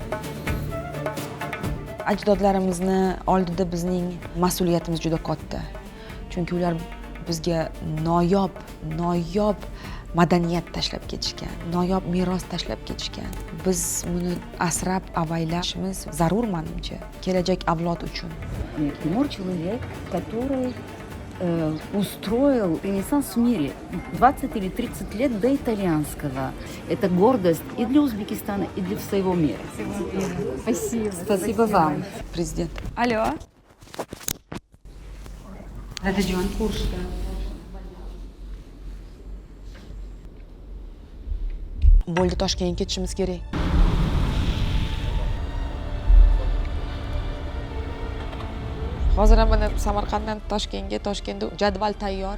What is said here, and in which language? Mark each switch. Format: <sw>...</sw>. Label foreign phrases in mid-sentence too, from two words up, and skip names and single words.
<uz>Ajdodlarimizni oldida bizning mas'uliyatimiz juda katta. Chunki ular bizga noyob madaniyat tashlab ketishgan, noyob meros tashlab ketishgan. Biz buni asrab avaylashimiz zarur menimcha, kelajak avlod uchun.</uz> <ru>Тимур человек, который устроил ренессанс в мире. 20 или 30 лет до итальянского. Это гордость и для Узбекистана, и для всего мира. Спасибо. Спасибо вам. Президент. Алло.</ru> <uz>Dadajon, ko'rishdi. Bo'ldi, Toshkentga ketishimiz kerak. Hozir ham mana Samarqanddan Toshkentda jadval tayyor.</uz>